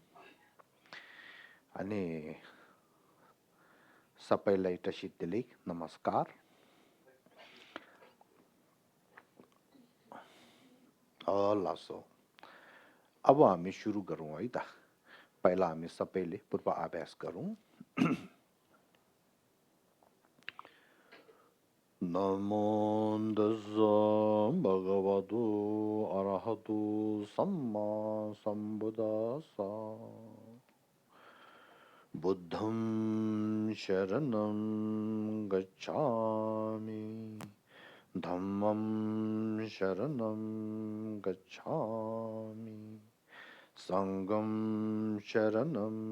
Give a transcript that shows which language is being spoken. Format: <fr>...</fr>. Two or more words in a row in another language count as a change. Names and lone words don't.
<ne>अनि सबैलाई टसितले नमस्कार। लासो अब हामी सुरु गरौँ है त। पहिला हामी सबैले पूर्व अभ्यास गरौँ।</ne> <pi>नमो तस्सा भगवतो अरहतो सम्मा सम्बुद्धास्सा। बुद्धं शरणं गच्छामि धम्मं शरणं गच्छामि संघं शरणं</pi>